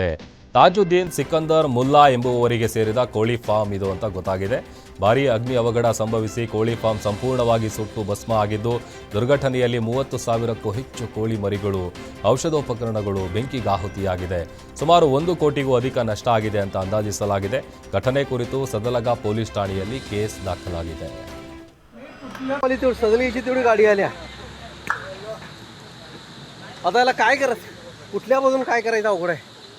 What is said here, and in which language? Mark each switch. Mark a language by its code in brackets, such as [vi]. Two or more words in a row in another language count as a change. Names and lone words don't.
[kn] ತಾಜುದ್ದೀನ್ ಸಿಕಂದರ್ ಮುಲ್ಲಾ ಎಂಬುವವರಿಗೆ ಸೇರಿದ ಕೋಳಿ ಫಾರ್ಮ್ ಇದು ಅಂತ ಗೊತ್ತಾಗಿದೆ. ಭಾರೀ ಅಗ್ನಿ ಅವಘಡ ಸಂಭವಿಸಿ ಕೋಳಿ ಫಾರ್ಮ್ ಸಂಪೂರ್ಣವಾಗಿ ಸುಟ್ಟು ಭಸ್ಮ ಆಗಿದ್ದು, ದುರ್ಘಟನೆಯಲ್ಲಿ 30,000ಕ್ಕೂ ಹೆಚ್ಚು ಕೋಳಿ ಮರಿಗಳು, ಔಷಧೋಪಕರಣಗಳು ಬೆಂಕಿಗಾಹುತಿಯಾಗಿದೆ. ಸುಮಾರು 1 ಕೋಟಿಗೂ ಅಧಿಕ ನಷ್ಟ ಆಗಿದೆ ಅಂತ ಅಂದಾಜಿಸಲಾಗಿದೆ. ಘಟನೆ ಕುರಿತು ಸದಲಗಾ ಪೊಲೀಸ್ ಠಾಣೆಯಲ್ಲಿ ಕೇಸ್ ದಾಖಲಾಗಿದೆ. [mr] सदलीची तेवढी गाडी आल्या आता याला काय करत कुठल्या बाजून काय करायचं अवघड आहे.